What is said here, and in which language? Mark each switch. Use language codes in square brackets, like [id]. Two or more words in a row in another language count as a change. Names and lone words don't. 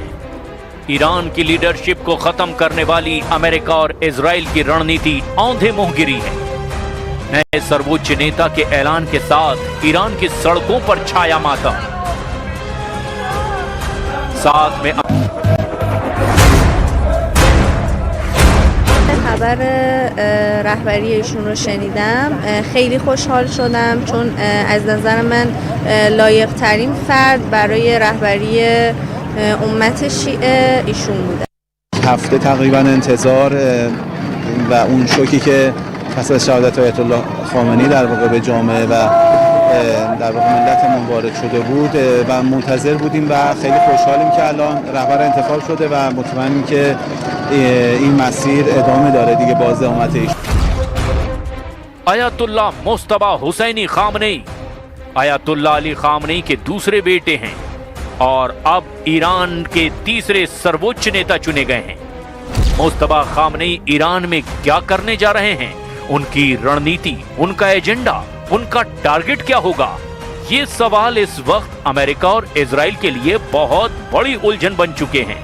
[hi] ईरान की लीडरशिप को खत्म करने वाली अमेरिका और इजराइल की रणनीति औंधे मुंह गिरी है। नए सर्वोच्च नेता के ऐलान के साथ ईरान की सड़कों पर छाया मातम। साथ में [fa] خبر رهبری ایشون رو شنیدم خیلی خوشحال شدم، چون از نظر من لایق ترین فرد برای رهبری امت شیعه ایشون بوده. هفته تقریبا انتظار و اون شوکی که پس از شهادت آیت الله خامنه‌ای در واقع به جامعه و در واقع ملتمون وارد شده بود و منتظر بودیم و خیلی خوشحالیم که الان رهبر انتخاب شده و مطمئنیم که این مسیر ادامه داره دیگه. بازدهامت ایشون [hi] अयतुल्ला मुस्तफा हुसैनी खामनेई अयतुल्ला अली खामनेई के दूसरे बेटे हैं और अब ईरान के तीसरे सर्वोच्च नेता चुने गए हैं। मुस्तफा खामनेई ईरान में क्या करने जा रहे हैं, उनकी रणनीति, उनका एजेंडा, उनका टारगेट क्या होगा, ये सवाल इस वक्त अमेरिका और इजराइल के लिए बहुत बड़ी उलझन बन चुके हैं।